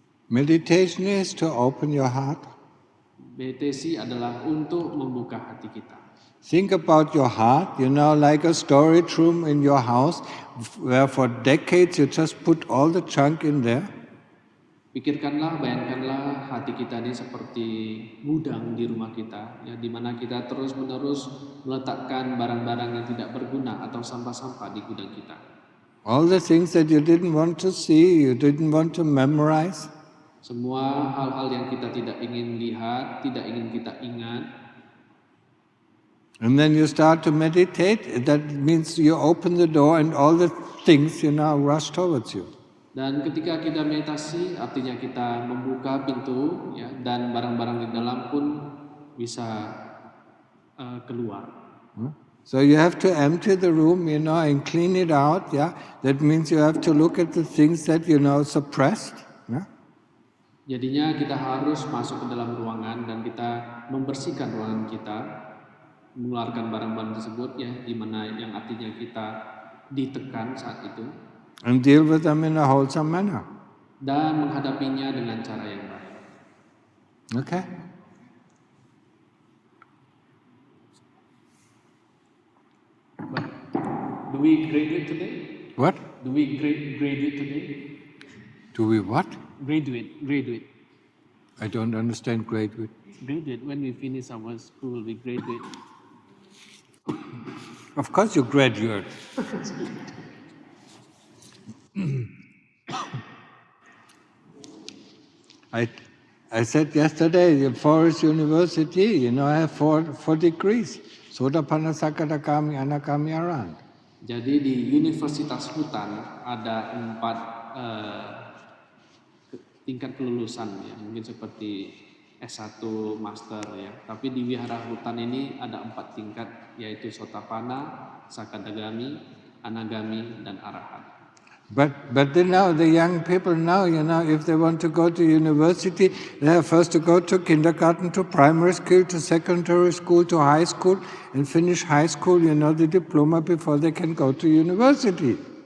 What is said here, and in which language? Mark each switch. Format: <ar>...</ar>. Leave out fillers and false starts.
<en>Meditation is to open your heart.</en> <id>Meditasi adalah untuk membuka hati kita.</id> <en>Think about your heart, like a storage room in your house, where for decades you just put all the junk in there.</en> <id>Pikirkanlah, bayangkanlah hati kita ini seperti gudang di rumah kita, ya, di mana kita terus-menerus meletakkan barang-barang yang tidak berguna atau sampah-sampah di gudang kita.</id> <en>All the things that you didn't want to see, you didn't want to memorize.</en> <id>Semua hal-hal yang kita tidak ingin lihat, tidak ingin kita ingat.</id> <en>And then you start to meditate, that means you open the door and all the things, rush towards you.</en> <id>Dan ketika kita meditasi, artinya kita membuka pintu, ya, dan barang-barang di dalam pun bisa keluar.</id> <en>So you have to empty the room, and clean it out, yeah. That means you have to look at the things that suppressed, yeah.</en> <id>Jadinya kita harus masuk ke dalam ruangan dan kita membersihkan ruangan kita, mengeluarkan barang-barang tersebut, ya, di mana yang artinya kita ditekan saat itu.</id> <en>And deal with them in a wholesome manner.</en> <id>Dan menghadapinya dengan cara yang baik.</id> <en>Okay. Do we graduate today? What? Do we graduate today? Do we what? Graduate. I don't understand graduate. Graduate, when we finish our school, we graduate. Of course you graduate. I said yesterday, at Forest University, I have four degrees. Sotapanna, Sakadagami, Anagami, Arahant.</en> <id>Jadi di Universitas Hutan ada 4 tingkat kelulusan, ya, mungkin seperti S1, Master, ya. Tapi di Wihara Hutan ini ada 4 tingkat, yaitu Sotapanna, Sakadagami, Anagami, dan Arahant.</id> <en>But then now the young people now, if they want to go to university, they have first to go to kindergarten, to primary school, to secondary school, to high school, and finish high school, the diploma before they can go to university.</en>